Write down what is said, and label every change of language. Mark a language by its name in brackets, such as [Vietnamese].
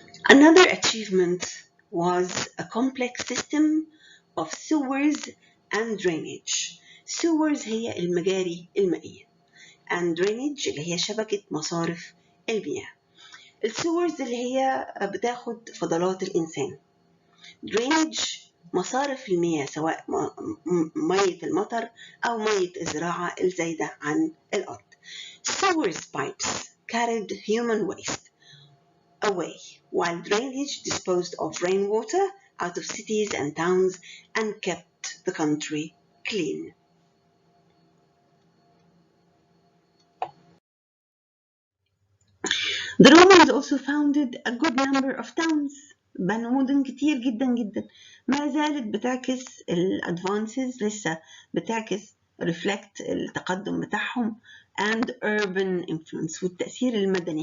[English] Another achievement was a complex system of sewers and drainage. [Arabic] sewers هي المجاري المائية [English] and drainage [Arabic] اللي هي شبكة مصارف المياه. السورز اللي هي بتاخد فضلات الإنسان. drainage مصارف المياه، سواء مية المطر أو مية الزراعة الزايدة عن الأرض. [English] sewers pipes carried human waste away, while drainage disposed of rainwater out of cities and towns and kept the country clean. The Romans also founded a good number of towns. [Arabic] بنوا مدن كتير جدا جدا، ما زالت بتعكس الادفانسز، لسه بتعكس reflect التقدم بتاعهم [English] and urban influence [Arabic] والتأثير المدني.